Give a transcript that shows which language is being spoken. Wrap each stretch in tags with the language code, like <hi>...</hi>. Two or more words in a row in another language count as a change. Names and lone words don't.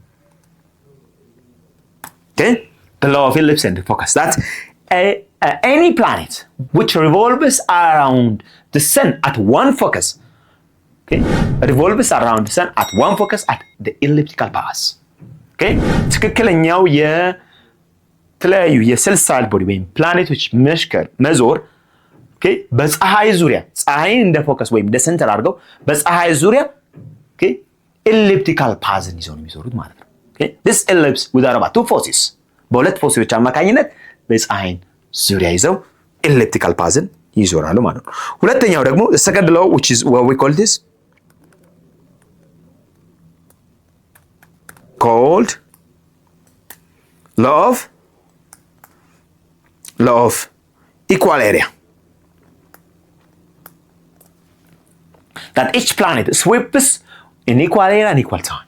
<en>Okay, the law of ellipse and focus. That's any planet which revolves around the sun at one focus, okay, revolves around the sun at one focus at the elliptical path.</en> <am>Okay, ትክክለኛው የተለያዩ</am> <en>celestial body</en> <am>ወይም ፕላኔቶች መዞር okay በፀሐይ ዙሪያ ፀሐይን እንደ ፎከስ ወይም እንደ ሴንተር አድርገው በፀሐይ ዙሪያ</am> <en>okay elliptical path</en> <am>ይዘው ነው የሚዞሩት ማለት ነው።</am> <en>okay this ellipse with about two forces</en> <am>በሁለት ፎርሶች አማካኝነት በፀሐይን ዙሪያ ይዘው</am> <en>elliptical path</en> <am>ይዞራሉ ማለት ነው። ሁለተኛው ደግሞ</am> <en>the second law which is what we call this called law of equal area, that each planet sweeps in equal area and equal time.</en>